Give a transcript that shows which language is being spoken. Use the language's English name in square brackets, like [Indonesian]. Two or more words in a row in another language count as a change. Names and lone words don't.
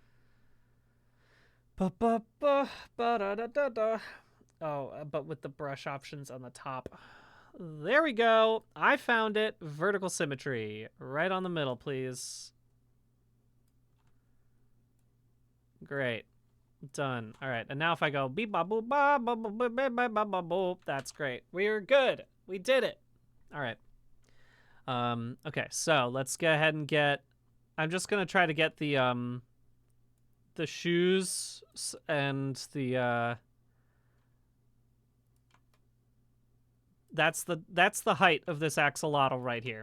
[English] Oh, but with the brush options on the top. There we go. I found it. Vertical symmetry. Right on the middle, please. Great. Done. All right. And now if I go beep ba boop ba ba ba ba ba ba ba ba boop, that's great. We're good. We did it. All right. Okay. So let's go ahead and get. I'm just gonna try to get the shoes and the That's the height of this axolotl right here.